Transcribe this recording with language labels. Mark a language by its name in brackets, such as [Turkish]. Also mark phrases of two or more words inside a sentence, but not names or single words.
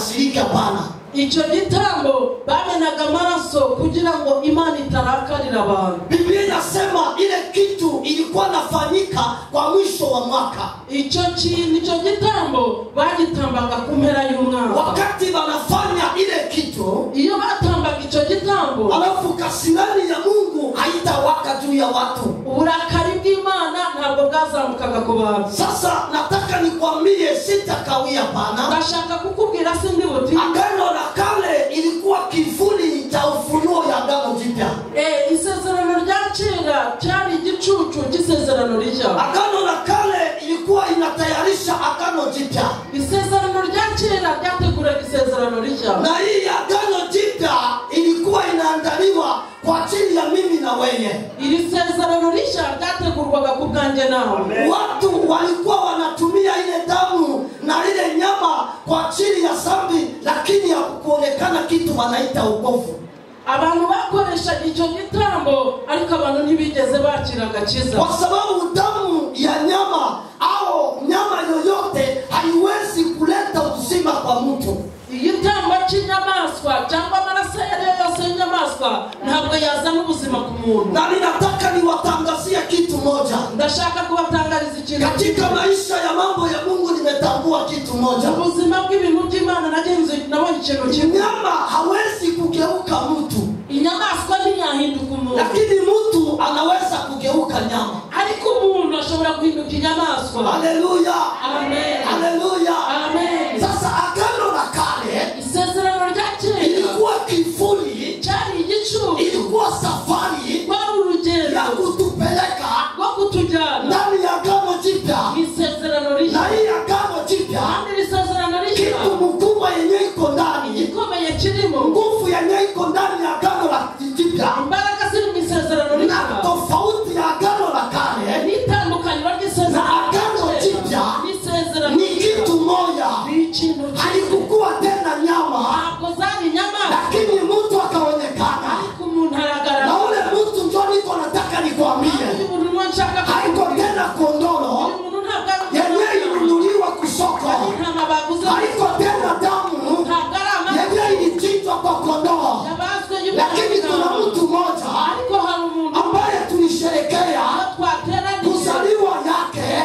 [Swahili] ikasirike, hapana. [Kinyarwanda] Icyo gitambo bamenaga amaraso kugira ngo Imana itarakarira abantu. [Swahili] Biblia inasema ile kitu ilikuwa nafanyika kwa mwisho wa mwaka. [Kinyarwanda] Icyo gitambo bagitambaga ku mpera y'umwaka. [Swahili] Wakati wanafanya ile kitu, [Kinyarwanda] iyo batambaga icyo gitambo, [Swahili] alafu kasirani ya Mungu haitawaka juu ya watu. [Kinyarwanda] Uburakari bw'Imana ntabwo bwazamukaga ku bantu. [Swahili] Sasa nataka nikwambie, sitakawia pana. [Kinyarwanda] Ndashaka kukubwira sindi buti. [Swahili] Agano la kale ilikuwa kivuli cha ufunuo ya agano jipya. [Kinyarwanda] Isezerano rya kera cyari igicucu cy'isezerano rishya. [Swahili] Agano la kale ilikuwa inatayarisha agano jipya. [Kinyarwanda] Isezerano rya kera ryateguraga isezerano rishya. [Swahili] Na hii agano jipya ilikuwa inaandaliwa kwa ajili ya mimi na wewe. [Kinyarwanda] Iri sezerano rishya ryategurwaga ku bwanjye nawe. [Swahili] Watu walikuwa wanatumia ile damu na ile nyama kwa ajili ya dhambi, lakini ya kuonekana kitu wanaita wokovu. [Kinyarwanda] Abantu bakoresha icyo gitambo ariko abantu ntibigeze bakira agakiza. [Swahili] Kwa sababu damu ya nyama au nyama yoyote haiwezi kuleta uzima kwa mtu. [Kinyarwanda] Igitambo cy'inyamaswa cyangwa amaraso yose y'inyamaswa ntabwo yazana ubuzima ku muntu. [Swahili] Na ninataka niwatangazie kitu moja. [Kinyarwanda] Ndashaka kubatangariza ikintu. [Swahili] Katika maisha ya mambo ya Mungu nimetambua kitu moja. [Kinyarwanda] Ubuzima bw'ibintu by'Imana nagenze nabonye ikintu kimwe. [Swahili] Nyama hawezi kugeuka mtu. [Kinyarwanda] Inyamaswa ntiyahinduka umuntu. [Swahili] Lakini mtu anaweza kugeuka nyama. [Kinyarwanda] Ariko umuntu ashobora guhinduka inyamaswa. [Swahili] Haleluya. Amen. Haleluya. Amen. Sasa agano la kale [Kinyarwanda] isezerano rya kera [Swahili] ilikuwa kivuli, [Kinyarwanda] cyari igicu, [Swahili] ilikuwa safari [Kinyarwanda] kwa urugendo [Swahili] ya kutupeleka [Kinyarwanda] rwo kutujyana [Swahili] ndani ya agano jipya. [Kinyarwanda] Isezerano rishya. [Swahili] Na hii agano jipya [Kinyarwanda] Kandi isezerano rishya [Swahili] kitu mkubwa yenye iko ndani, [Kinyarwanda] ikomeye kirimo, [Swahili] nguvu yenye iko ndani ya agano la jipya, [Kinyarwanda] imbaraga ziri mu isezerano rishya. [Swahili] na tofauti ya agano la kale [Kinyarwanda] n'itandukaniro ry'isezerano [Swahili] na agano jipya [Kinyarwanda] n'isezerano [Swahili] ni kitu moja. Haikukuwa tena nyama, lakini mtu akaonekana. Na ule mtu ndio niko nataka nikwambie, haiko tena kondoro yenye inunuliwa kusoko, haiko tena damu yenye ilichinjwa kwa kondoo, lakini kuna mtu mmoja ambaye tulisherekea kuzaliwa yake.